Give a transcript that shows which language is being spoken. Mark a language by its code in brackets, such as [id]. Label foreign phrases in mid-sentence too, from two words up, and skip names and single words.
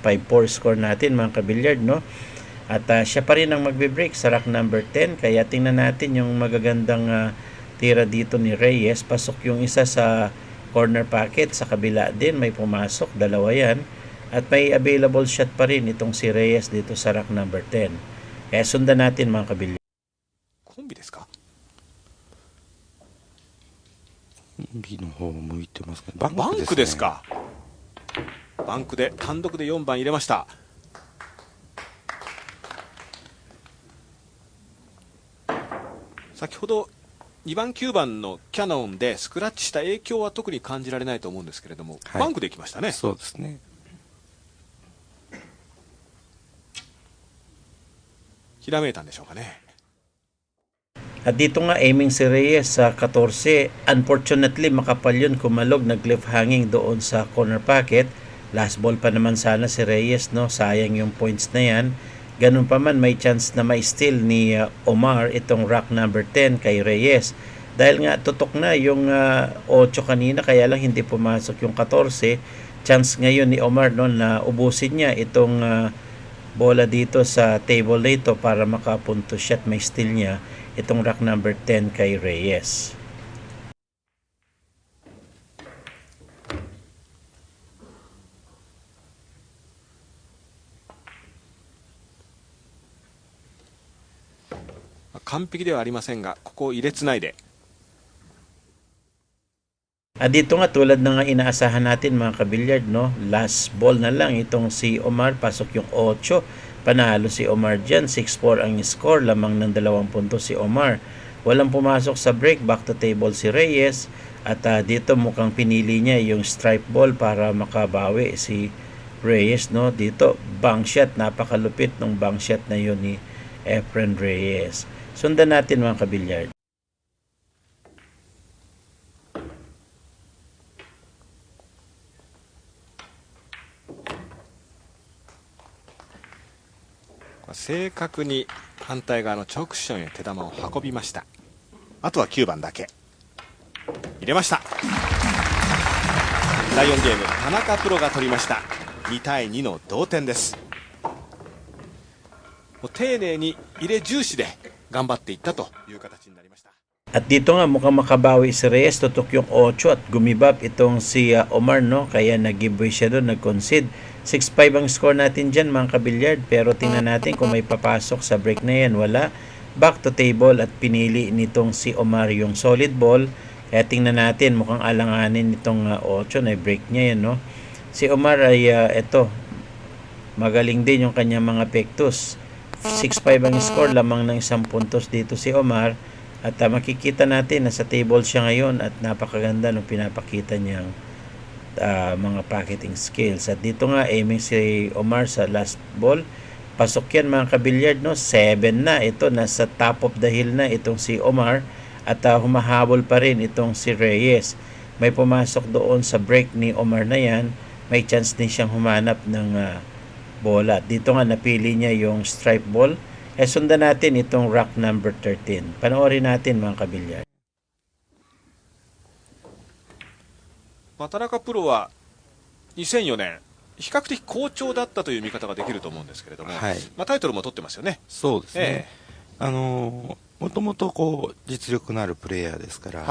[tl] 5-4 score natin mga kabilyard, no? At siya pa rin ang magbe-break sa [en] rack number 10, [tl] kaya tingnan natin yung magagandang tira dito ni Reyes. Pasok yung isa sa [en] corner pocket, [tl] sa kabila din may pumasok, dalawa yan, at may [en] available shot [tl] pa rin itong si Reyes dito sa [en] rack number 10. [tl] Kaya sundan natin mga kabilyard. [ja] コンビですか? B の方を向いてますね。バンクですか。バンクで単独で4番入れました。先ほど2番9番のキャノンでスクラッチした影響は特に感じられないと思うんですけれども、はい、バンクできましたね。そうですね。ひらめいたんでしょうかね。 [tl] At dito nga aiming si Reyes sa 14. Unfortunately, makapal yun, kumalog, nag- [en] left hanging [tl] doon sa [en] corner pocket. Last ball [tl] pa naman sana si Reyes, no? Sayang yung points na yan. Ganun pa man, may chance na ma-steal ni Omar itong [en] rack number 10 [tl] kay Reyes. Dahil nga tutok na yung 8 kanina, kaya lang hindi pumasok yung 14. Chance ngayon ni Omar, no, na ubusin niya itong bola dito sa table dito para makapunto shot, may steal niya itong [en] rack number 10 [tl] kay Reyes. [ja] 完璧ではありませんが、ここを入れつないで。 [tl] At dito nga, tulad na nga inaasahan natin mga kabilyard, no? [en] Last ball [tl] na lang itong si Omar, pasok yung 8. Panalo si Omar dyan, 6-4 ang score, lamang ng 2 puntos si Omar. Walang pumasok sa break, [en] back to table [tl] si Reyes. At dito mukhang pinili niya yung [en] stripe ball [tl] para makabawi si Reyes, no? Dito, [en] bank shot, [tl] napakalupit ng [en] bank shot [tl] na yun ni Efren Reyes. Sundan natin mga kabilyard. [ja] 正確に反対側の直クッションへ手玉を運びました。あとは9番だけ入れました。第4ゲーム、田中プロが取りました。2対2の同点です。もう丁寧に入れ重視で頑張っていったという形になりました。 [tl] At dito nga mukhang makabawi si Reyes, tutok yung 8 at gumibap itong si Omar, no? Kaya nag-giveaway siya doon, nag-concede. 6-5 ang score natin dyan mga kabilyard, pero tingnan natin kung may papasok sa break na yan. Wala. [en] Back to table [tl] at pinili nitong si Omar yung [en] solid ball. [tl] Kaya tingnan natin, mukhang alanganin itong 8 na break niya yan, no? Si Omar ay magaling din yung kanyang mga pektus. 6-5 ang score, lamang ng 1 puntos dito si Omar. At makikita natin na sa table siya ngayon at napakaganda nung pinapakita niyang mga [en] pocketing skills. [tl] At dito nga aiming si Omar sa [en] last ball. [tl] Pasok yan mga kabilyard, no? 7 na. Ito, nasa [en] top of the hill [tl] na itong si Omar. At humahabol pa rin itong si Reyes. May pumasok doon sa break ni Omar na yan. May chance din siyang humanap ng bola. Dito nga napili niya yung [en] stripe ball. [tl] Sundan natin itong [en] rack number 13. [tl] Panoorin natin mga kabilyard. [ja] 田中プロは2004年比較的好調だったという見方ができると思うんですけれども、はい、タイトルも取ってますよね。そうですね。もともとこう実力のあるプレイヤーですから、